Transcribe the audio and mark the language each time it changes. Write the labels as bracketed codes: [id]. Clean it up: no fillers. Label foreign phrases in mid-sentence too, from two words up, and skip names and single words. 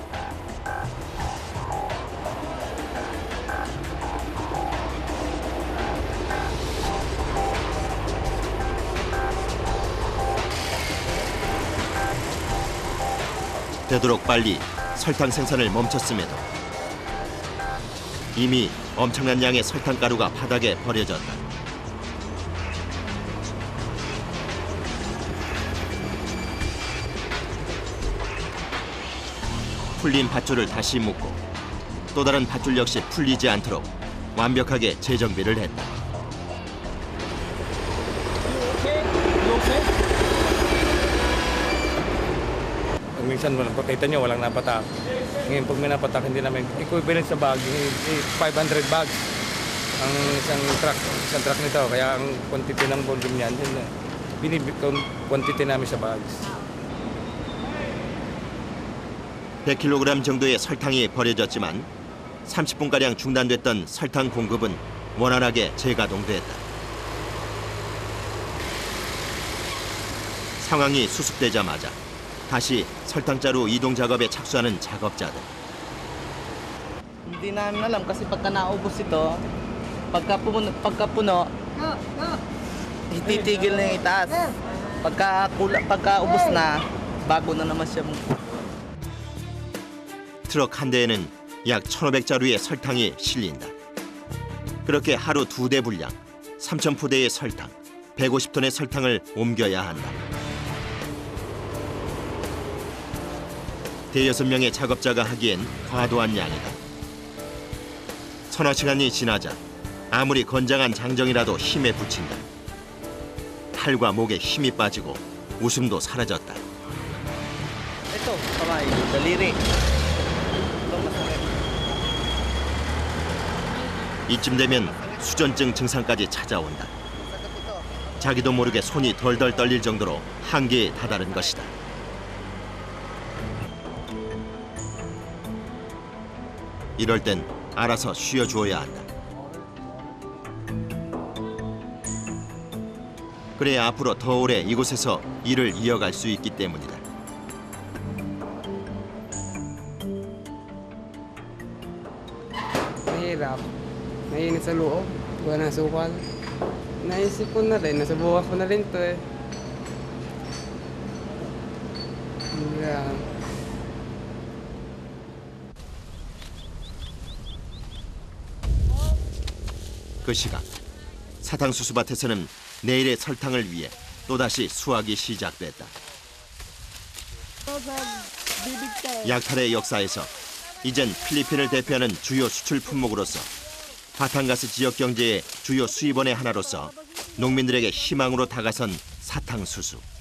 [ko] 되도록 빨리 설탕 생산을 멈췄음에도 이미 엄청난 양의 설탕가루가 바닥에 버려졌다. 풀린 밧줄을 다시 묶고 또 다른 밧줄 역시 풀리지 않도록 완벽하게 재정비를 했다. [tl] Minsan pakita nyo, walang napatak. Ngayon pag may napatak, hindi namin equivalent sa bag, 500 bags ang isang truck nito. Kaya ang quantity ng volume niyan, binibigyan quantity namin sa bags. [ko] 100kg 정도의 설탕이 버려졌지만 30분가량 중단됐던 설탕 공급은 원활하게 재가동됐다. 상황이 수습되자마자 다시 설탕자루 이동 작업에 착수하는 작업자들. [tl] Hindi namin alam kasi pagka naubos ito, pagka puno, titigil na yung itaas. Pagka ubos na, bago na naman siya. [ko] 트럭 한 대에는 약 1,500자루의 설탕이 실린다. 그렇게 하루 2대 분량, 3,000포대의 설탕, 150톤의 설탕을 옮겨야 한다. 대여섯 명의 작업자가 하기엔 과도한 양이다. 서너 시간이 지나자 아무리 건장한 장정이라도 힘에 부친다. 팔과 목에 힘이 빠지고 웃음도 사라졌다. [tl] Ito, kamay, daliri. Ito, masakit. [ko] 이쯤 되면 수전증 증상까지 찾아온다. 자기도 모르게 손이 덜덜 떨릴 정도로 한계에 다다른 것이다. 이럴 땐 알아서 쉬어주어야 한다. 그래야 앞으로 더 오래 이곳에서 일을 이어갈 수 있기 때문이다. [tl] Mahirap. Naiinit sa loob. Gawa ng sukal. Naisip ko na rin. Nasa bukas ko na rin to eh. Yan. [ko] 그 시각 사탕수수밭에서는 내일의 설탕을 위해 또다시 수확이 시작됐다. 약탈의 역사에서 이젠 필리핀을 대표하는 주요 수출 품목으로서 바탕가스 지역 경제의 주요 수입원의 하나로서 농민들에게 희망으로 다가선 사탕수수.